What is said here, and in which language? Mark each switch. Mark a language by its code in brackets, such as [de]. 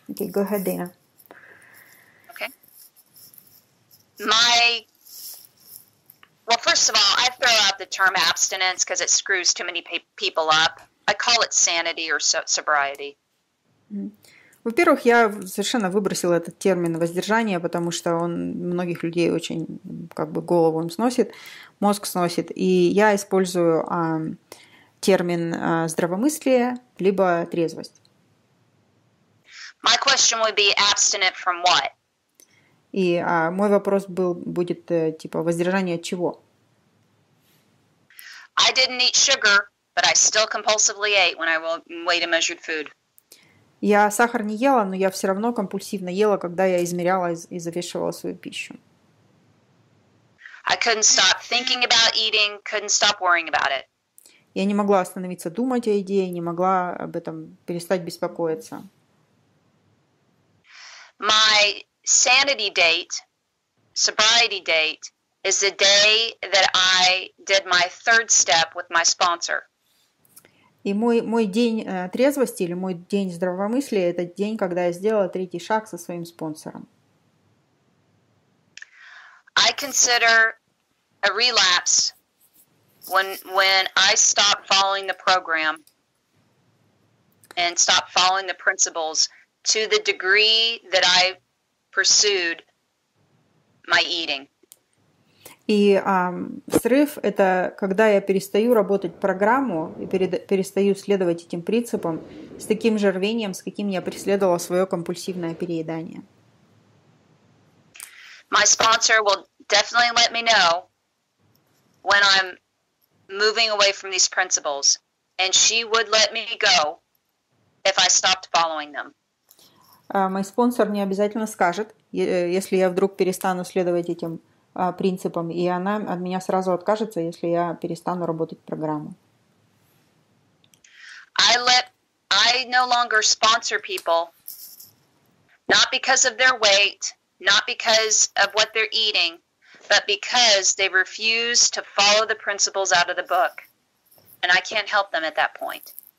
[en] Okay, go ahead, Дэйна. Well, first of all, I throw out the term abstinence because it screws too many people up. I call it sanity or sobriety. [ru] Во-первых, я совершенно выбросила этот термин воздержание, потому что он многих людей очень как бы голову им сносит, мозг сносит. И я использую термин здравомыслие либо трезвость. [en] My question would be abstinent from what? [ru] И мой вопрос будет типа воздержание от чего? [en] I didn't eat sugar, but I still compulsively ate when I weighed and measured food. [ru] Я сахар не ела, но я все равно компульсивно ела, когда я измеряла и завешивала свою пищу. [en] I couldn't stop thinking about eating, couldn't stop worrying about it. [ru] Я не могла остановиться думать о еде, не могла об этом перестать беспокоиться. [en] My sanity date, sobriety date, is the day that I did my third step with my sponsor. [ru] И мой день трезвости или мой день здравомыслия – это день, когда я сделала третий шаг со своим спонсором. [en] I consider a relapse when I stop following the program and stop following the principles to the degree that I pursued my eating. [ru] И срыв – это когда я перестаю работать программу и перестаю следовать этим принципам с таким же рвением, с каким я преследовала свое компульсивное переедание. [en] My sponsor will definitely let me know when I'm moving away from these principles, and she would let me go if I stopped following them. [ru] Мой спонсор мне обязательно скажет, если я вдруг перестану следовать этим принципам, и она от меня сразу откажется, если я перестану работать программу. [en] I no longer sponsor people, not because of their weight, not because of what they're eating, but because they refuse to follow the principles out of the book. And I can't help them at that point.